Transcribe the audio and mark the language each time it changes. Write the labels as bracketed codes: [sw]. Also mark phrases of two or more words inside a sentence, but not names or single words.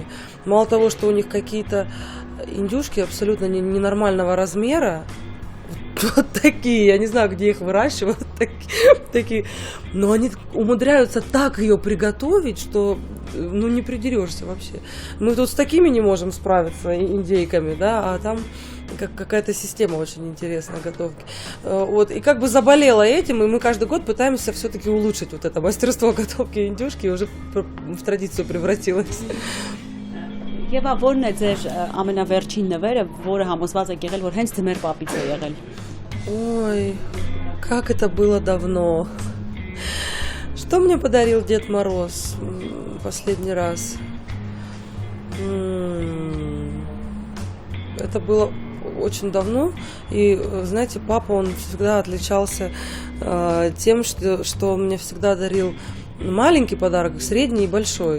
[ru] Мало того, что у них какие-то индюшки абсолютно ненормального размера, вот такие, я не знаю, где их выращивают, такие, но они умудряются так ее приготовить, что ну не придерешься вообще. Мы тут с такими не можем справиться, индейками, да, а там какая-то система очень интересная готовки. Вот, и как бы заболела этим, и мы каждый год пытаемся все-таки улучшить вот это мастерство готовки индюшки, и уже в традицию превратилось. [hy] Եվ ո՞րն է ձեր ամենավերջին նվերը, որը համոզված եք եղել, որ հենց ձմեր պապից է եղել։ [ru] Ой, как это было давно. Что мне подарил Дед Мороз последний раз? Это было очень давно. И, знаете, папа, он всегда отличался тем, что он мне всегда дарил маленький подарок, средний и большой.